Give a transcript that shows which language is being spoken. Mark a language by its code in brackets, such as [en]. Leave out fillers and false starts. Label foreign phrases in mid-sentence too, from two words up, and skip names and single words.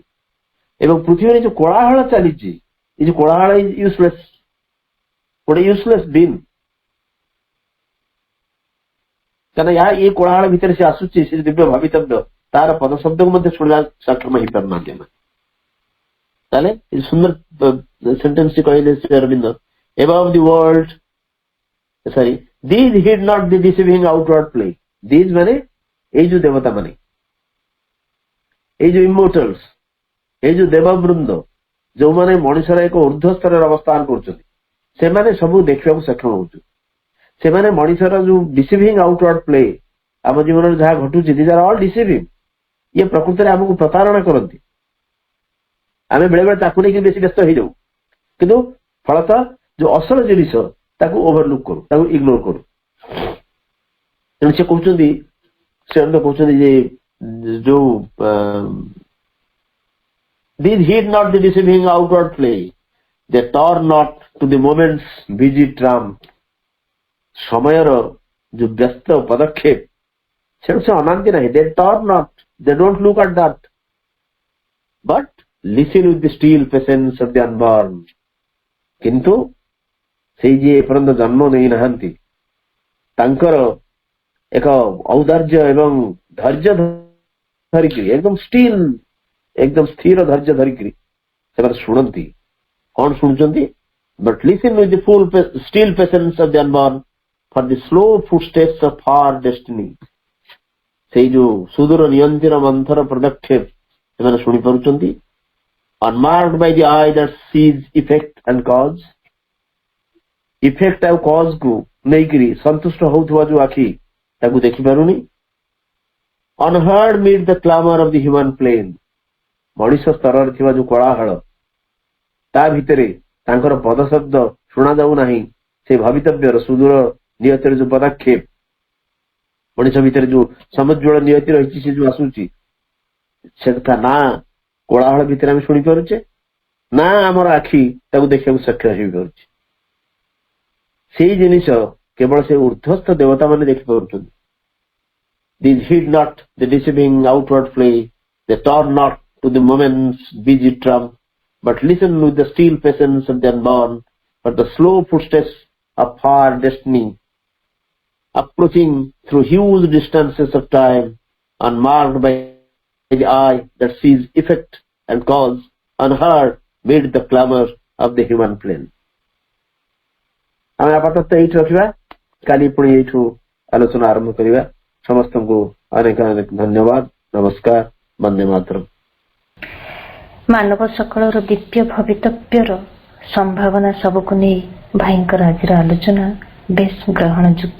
[or] ଏବଂ ପୃଥିବୀରେ ଯୋଉ କୋଳାହଳ ଚାଲିଛି, ଏ ଯୋଉ କୋଳାହଳ ୟୁଜଲେସ୍, ଗୋଟେ ୟୁଜଲେସ୍ ବିନ୍, କାରଣ ଏଇ କୋଳାହଳ ଭିତରେ ସେ ଆସୁଛି, ସେ ଦିବ୍ୟ ଭାବିତବ୍ୟ, ତାର ପଦ ଶବ୍ଦକୁ ମଧ୍ୟ ଶୁଣିବା ସକ୍ଷମ ହେଇପାରୁନାହାନ୍ତି ଆମେ। ତାହେଲେ ସୁନ୍ଦର ସେଣ୍ଟେନ୍ସ କହିଲେ ଶ୍ରୀ ଅରବିନ୍ଦ, [en] above the world, sorry, these heed not the deceiving outward play. [or] These ମାନେ ଏଇ ଯୋଉ ଦେବତା ମାନେ, ଏଇ ଯୋଉ ଇମୋର୍ଟାଲ୍ସ, ଏଇ ଯୋଉ ଦେବବୃନ୍ଦ, ଯୋଉମାନେ ମଣିଷର ଏକ ଉର୍ଦ୍ଧ୍ୱ ସ୍ତରରେ ଅବସ୍ଥାନ କରୁଛନ୍ତି, ସେମାନେ ସବୁ ଦେଖିବାକୁ ସକ୍ଷମ ହଉଛନ୍ତି। ସେମାନେ ମଣିଷର ଯୋଉ [en] deceiving outward play, [or] ଆମ ଜୀବନରେ ଯାହା ଘଟୁଛି, [en] these are all deceiving, [or] ଇଏ ପ୍ରକୃତରେ ଆମକୁ ପ୍ରତାରଣା କରନ୍ତି। ଆମେ ବେଳେବେଳେ ତାକୁ ନେଇକି ବେଶୀ ବ୍ୟସ୍ତ ହେଇଯାଉ, କିନ୍ତୁ ଫଳତଃ ଯୋଉ ଅସଲ ଜିନିଷ ତାକୁ ଓଭରଲୁକ୍ କରୁ, ତାକୁ ଇଗ୍ନୋର କରୁ। ତେଣୁ ସେ କହୁଛନ୍ତି, ସେ କହୁଛନ୍ତି ଯେ ଯୋଉ [en] these heed not the deceiving outward play, they turn not to the moment's busy tramp. [or] ସମୟର ଯୋଉ ବ୍ୟସ୍ତ ପଦକ୍ଷେପ, ସେଠୁ ସେ ଅନାନ୍ତି ନାହିଁ। [en] they turn not, they don't look at that, but listen with the still patience of the unborn. [or] କିନ୍ତୁ ସେଇ ଯିଏ ଏପର୍ଯ୍ୟନ୍ତ ଜନ୍ମ ନେଇନାହାନ୍ତି, ତାଙ୍କର ଏକ ଔଦାର୍ଯ୍ୟ ଏବଂ ଧୈର୍ଯ୍ୟ ଧରିକିରି, ଏକଦମ ସ୍ଥିର ଧୈର୍ଯ୍ୟ ଧରିକିରି ସେମାନେ ଶୁଣନ୍ତି। କଣ ଶୁଣୁଛନ୍ତି? [en] but listen with the still patience of the unborn for the slow footsteps of our destiny. [or] ସେଇ ଯୋଉ ସୁଦୂର ନିୟନ୍ତିର ମନ୍ଥର ପଦକ୍ଷେପ ସେମାନେ ଶୁଣିପାରୁଛନ୍ତି, [en] unmarked by the eye that sees effect and cause. [or] ଇଫେକ୍ଟ ଆଉ କଜ୍ କୁ ନେଇକିରି ସନ୍ତୁଷ୍ଟ ହଉଥିବା ଯୋଉ ଆଖି ତାକୁ ଦେଖିପାରୁନି, [en] unheard mid the clamor of the human plain. [or] ମଣିଷ ସ୍ତରରେ ଥିବା ଯୋଉ କୋଳାହଳ ତା ଭିତରେ ତାଙ୍କର ପଦଶବ୍ଦ ଶୁଣା ଯାଉନାହିଁ, ସେ ଭବିତବ୍ୟର ସୁଦୂର ନିୟତିର ଯୋଉ ପଦକ୍ଷେପ, ମଣିଷ ଭିତରେ ଯୋଉ ସମଜ୍ୱଳ ନିୟତି ରହିଛି ସେ ଯୋଉ ଆସୁଛି, ସେଟା ନା କୋଳାହଳ ଭିତରେ ଆମେ ଶୁଣିପାରୁଛେ, ନା ଆମର ଆଖି ତାକୁ ଦେଖିବାକୁ ସକ୍ଷମ ହେଇପାରୁଛି। ସେଇ ଜିନିଷ କେବଳ ସେ ଉର୍ଦ୍ଧ୍ୱସ୍ଥ ଦେବତା ମାନେ ଦେଖିପାରୁଛନ୍ତି। [en] These heed not the deceiving outward play, they turn not to the moment's busy trump, but listen with the still patience of the unborn for the slow footsteps of our destiny, approaching through huge distances of time, unmarked by the eye that sees effect and cause, unheard mid the clamor of the human plain. [or] ଆମେ ଆପାତତଃ ଏଇଠି ରଖିବା, କାଲି ପୁଣି ଏଇଠୁ ଆଲୋଚନା ଆରମ୍ଭ କରିବା। ସମସ୍ତଙ୍କୁ ଅନେକ ଅନେକ ଧନ୍ୟବାଦ, ନମସ୍କାର, ବନ୍ଦେ ମାତରମ୍। ମାନବ ସକଳର ଦିବ୍ୟ ଭବିତବ୍ୟର ସମ୍ଭାବନା ସବୁକୁ ନେଇ ଭାଇଙ୍କର ଆଜିର ଆଲୋଚନା ବେଶ ଗ୍ରହଣ ଯୋଗ୍ୟ।